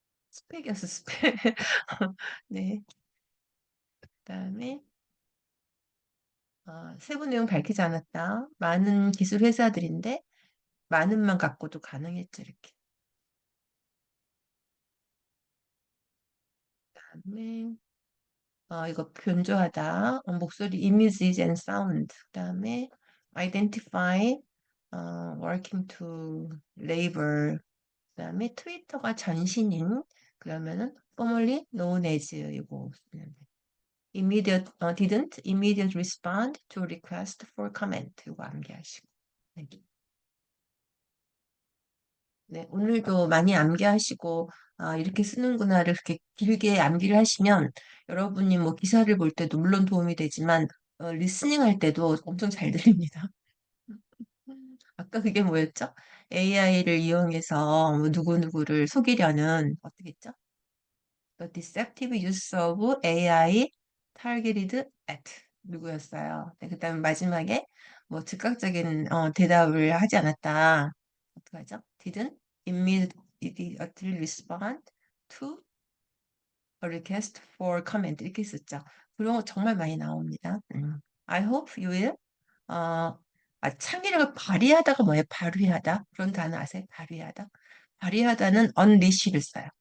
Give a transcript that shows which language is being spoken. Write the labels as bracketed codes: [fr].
[ko] 스펙이었어, 스펙. 네. 그다음에 세부 내용 밝히지 않았다. 많은 기술 회사들인데 많은만 갖고도 가능했죠, 이렇게. 그다음에 이거 변조하다. 목소리 [en] images and sound. [ko] 그다음에 [en] identify, working to labor. [ko] 그다음에 트위터가 전신인 그러면은 [en] formerly known as [ko] 이거 쓰면 돼. [en] didn't immediate respond to request for comment. [ko] 이거 암기하시고. 네. 네, 오늘도 많이 암기하시고, 이렇게 쓰는구나를 그렇게 길게 암기를 하시면 여러분이 뭐 기사를 볼 때도 물론 도움이 되지만, 리스닝 할 때도 엄청 잘 들립니다. 아까 그게 뭐였죠? AI를 이용해서 뭐 누구누구를 속이려는, 어떻게 했죠? [en] The deceptive use of AI targeted at [ko] 누구였어요? 네, 그다음 마지막에 뭐 즉각적인 대답을 하지 않았다. 어떡하죠? [en] Didn't immediately respond to a request for comment [ko] 이렇게 썼죠. 그런 거 정말 많이 나옵니다. [en] I hope you will [ko] 어, 창의력을 발휘하다가 뭐예요? 발휘하다. 그런 단어 아세요? 발휘하다. 발휘하다는 unleash를 써요.